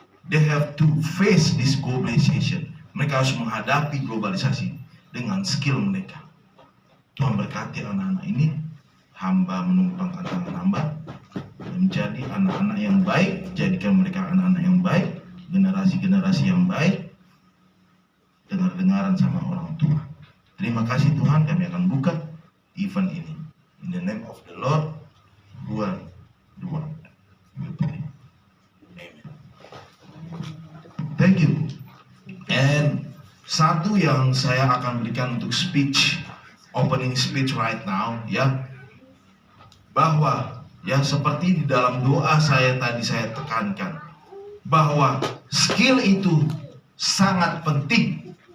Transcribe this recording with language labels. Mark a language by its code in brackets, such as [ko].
[en] They have to face this globalization. [id] Mereka harus menghadapi globalisasi dengan skill mereka. Tuhan berkati anak-anak ini, hamba menumpang tangan hamba, menjadi anak-anak yang baik. Jadikan mereka anak-anak yang baik, generasi-generasi yang baik, dengar-dengaran sama orang tua. Terima kasih Tuhan, kami akan buka event ini. [en] In the name of the Lord, Tuhan, we pray. Amen. Thank you. [id] And satu yang saya akan berikan untuk opening speech [en] right now, [id] ya, bahwa ya seperti di dalam doa saya tadi saya tekankan, bahwa skill itu sangat penting.